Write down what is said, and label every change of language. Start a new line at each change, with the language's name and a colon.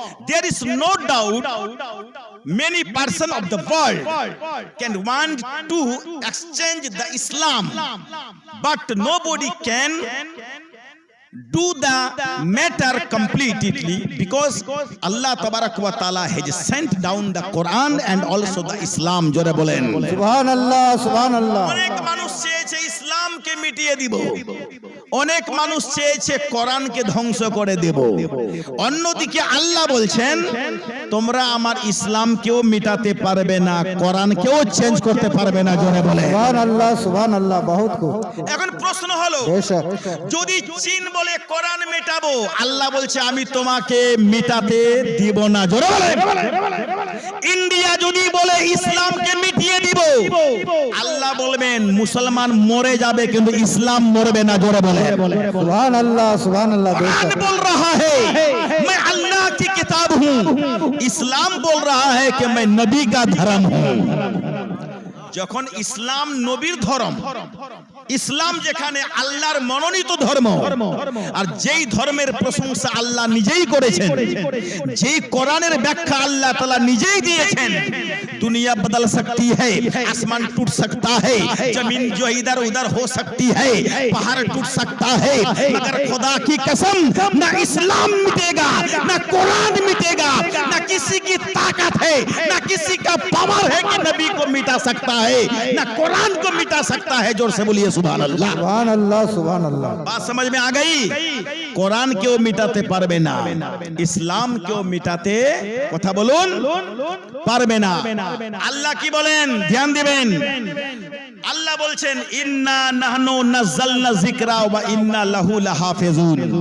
English: There is no doubt many persons of the world can want to exchange the Islam, but nobody can do the matter completely, because Allah tabarak wa taala has sent down the Quran and also the Islam.
Bangla: জোরে বলেন সুবহানাল্লাহ, সুবহানাল্লাহ। অনেক মানুষ চেয়েছে ইসলামকে মিটিয়ে দিব, অনেক মানুষ চেয়েছে কোরআনকে ধ্বংস করে দেব। অন্যদিকে আল্লাহ বলছেন তোমরা আমার ইসলামকেও মিটাতে পারবে না, কোরআনকেও চেঞ্জ করতে পারবে না। জোরে বলে সুবহানাল্লাহ, সুবহানাল্লাহ।
Hindi: বহুত খুব।
Bangla: এখন প্রশ্ন হলো, বেশক। যদি চীন বলে কোরআন মেটাবো, আল্লাহ বলছে আমি তোমাকে মিটাতে দিব না। জোরে বলে ইন্ডিয়া যদি বলে ইসলামকে মিটিয়ে দিব, আল্লাহ বলবেন মুসলমান মরে যাবে কিন্তু ইসলাম মরবে না। জোরে বলে সুবহানাল্লাহ, সুবহানাল্লাহ।
Hindi: कुरान
Bangla: বেশক।
Hindi: बोल रहा है मैं अल्लाह की किताब हूँ, इस्लाम बोल रहा है कि मैं नबी का धर्म हूँ।
Bangla: যখন ইসলাম নবীর ধর্ম, ইসলাম যেখানে আল্লাহর মনোনীত ধর্ম, আর যেই ধর্মের প্রশংসা আল্লাহ নিজেই করেছেন, যেই কোরআনের ব্যাখ্যা আল্লাহ তাআলা নিজেই দিয়েছেন,
Hindi: दुनिया बदल सकती है, आसमान टूट सकता है, जमीन जो इधर उधर हो सकती है, पहाड़ टूट सकता है, मगर खुदा की कसम ना इस्लाम मिटेगा, ना कुरान मिटेगा, ना किसी की ताकत है, ना किसी का पावर है कि नबी को मिटा सकता है, ना कुरान को मिटा सकता है। जोर से बोलिए सुभान अल्लाह।
Bangla: সুবহানাল্লাহ, সুবহানাল্লাহ।
Hindi: बात समझ में आ गई?
Bangla: কোরআন কেউ মিটাতে পারবে না, ইসলাম কেউ মিটাতে কথা বলুন পারবে না। আল্লাহ কি বলেন ধ্যান দিবেন। আল্লাহ বলছেন
Arabic: ইন্না নাহনু নাযালনা যিকরা ওয়া ইন্না লাহু লাহাফিজুন।